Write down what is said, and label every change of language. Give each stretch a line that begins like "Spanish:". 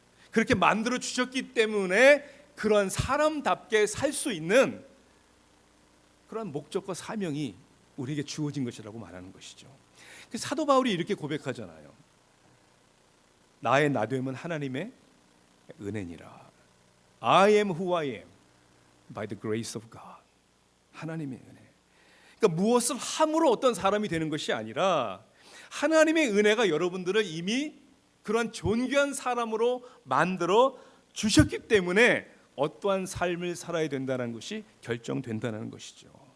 Korean: 그렇게 만들어 주셨기 때문에 그런 사람답게 살 수 있는 그런 목적과 사명이 우리에게 주어진 것이라고 말하는 것이죠. 사도 바울이 이렇게 고백하잖아요. 나의 나됨은 하나님의 은혜니라.
English: I am who I am by the grace of God.
Korean: 하나님의 은혜. 그러니까 무엇을 함으로 어떤 사람이 되는 것이 아니라 하나님의 은혜가 여러분들을 이미 그런 존귀한 사람으로 만들어 주셨기 때문에 어떠한 삶을 살아야 된다는 것이 결정된다는 것이죠.